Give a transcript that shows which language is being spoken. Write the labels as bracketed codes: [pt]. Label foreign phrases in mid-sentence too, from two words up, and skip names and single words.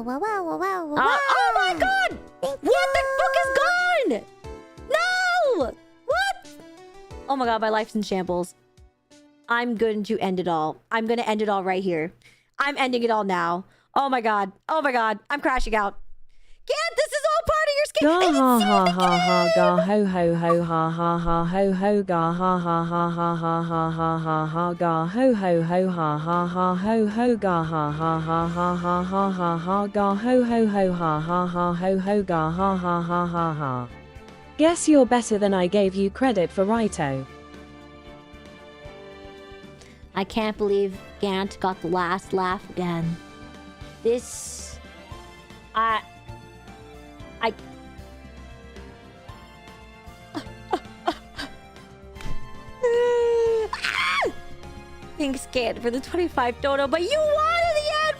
[en] my god! What the fuck is gone? No! What? Oh my god, my life's in shambles. I'm going to end it all. I'm going to end it all right here. I'm ending it all now. Oh my god. Oh my god. I'm crashing out. Gant, this is all part of your scheme. Ga ha ha ha ha ga ho ho ho ha ha ha ho ho ga ha ha ha ha ha ha ha ha ha ga ho ho ho ha ha ha ho ho ga ha ha ha ha ha ha ha ha ga ho ho ho ha ha ha ho ho ga ha ha ha ha ha. Guess you're better than I gave you credit for, Righto. I can't believe Gant got the last laugh again. This... I... Being scared for the 25 dono, but you won in the end!